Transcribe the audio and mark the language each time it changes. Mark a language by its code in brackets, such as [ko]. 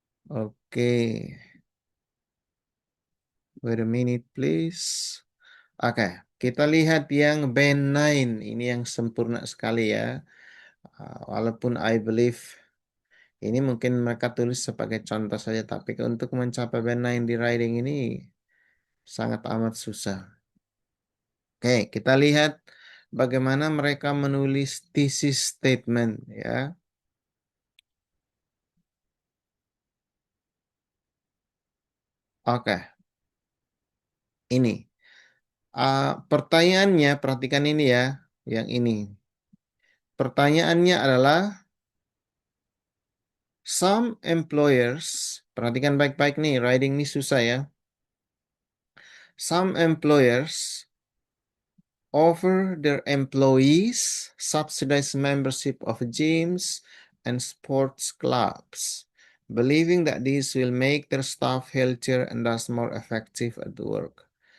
[en] Oke, wait a minute please. [id] Oke, kita lihat yang band 9. Ini yang sempurna sekali ya. Walaupun [en] I believe [id] ini mungkin mereka tulis sebagai contoh saja, tapi untuk mencapai band 9 di writing ini sangat amat susah. Oke, kita lihat bagaimana mereka menulis thesis statement ya. Oke, ini. Pertanyaannya, perhatikan ini ya, yang ini. Pertanyaannya adalah [en] some employers, [id] perhatikan baik-baik nih, writing ini susah ya. [en] Some employers offer their employees subsidized membership of gyms and sports clubs, believing that this will make their staff healthier and thus more effective at work.